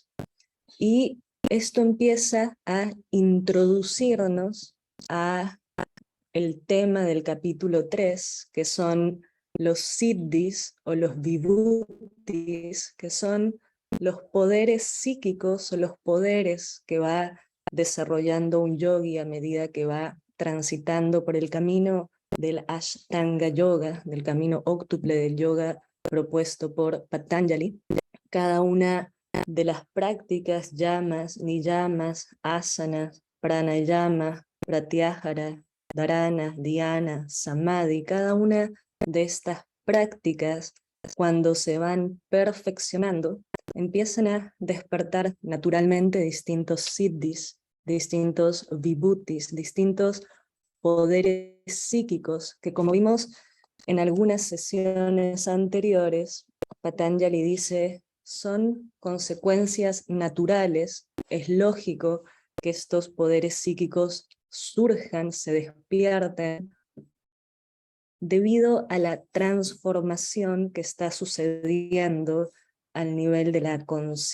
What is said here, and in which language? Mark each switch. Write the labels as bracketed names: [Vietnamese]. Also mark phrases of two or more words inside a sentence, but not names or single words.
[Spanish] Y esto empieza a introducirnos a el tema del capítulo 3, que son los siddhis o los vibhutis, que son los poderes psíquicos o los poderes que va desarrollando un yogi a medida que va transitando por el camino del Ashtanga Yoga, del camino óctuple del yoga propuesto por Patanjali. Cada una de las prácticas, yamas, niyamas, asanas, pranayama, pratyahara, dharana, dhyana, samadhi, cada una de estas prácticas, cuando se van perfeccionando, empiezan a despertar naturalmente distintos siddhis, distintos vibhutis, distintos poderes psíquicos, que como vimos en algunas sesiones anteriores, Patanjali dice, son consecuencias naturales, es lógico que estos poderes psíquicos surjan, se despierten, debido a la transformación que está sucediendo al nivel de la conciencia.